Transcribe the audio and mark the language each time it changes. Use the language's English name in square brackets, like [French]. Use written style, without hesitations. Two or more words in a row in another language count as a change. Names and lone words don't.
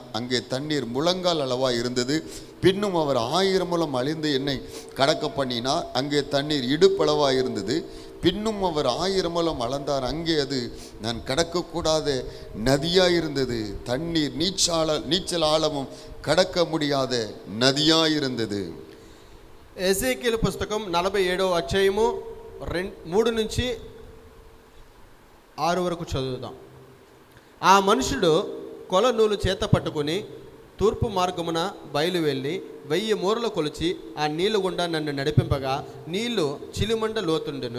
[Tamil] அங்கே தண்ணீர் முழங்கால் அளவாக இருந்தது. பின்னும் அவர் 1000 முழம் அழிந்து என்னை கடக்க பண்ணினார். அங்கே தண்ணீர் இடுப்பளவாக இருந்தது. பின்னும் அவர் 1000 முழம் அளந்தார். அங்கே அது நான் கடக்கக்கூடாத நதியாக இருந்தது. தண்ணீர் நீச்சல் ஆழமும் கடக்க முடியாத நதியாக இருந்தது. [Telugu] ఎజేకియేలు పుస్తకం 47వ అధ్యాయము 3 నుంచి 6 వరకు చదువుదాం. ఆ మనుషుడు కొల నూలు చేత పట్టుకుని తూర్పు మార్గమున బయలు వెళ్ళి 1000 మూరలు కొలిచి ఆ నీళ్లు గుండా నన్ను నడిపింపగా నీళ్లు చిలిమండ లోతుండెను.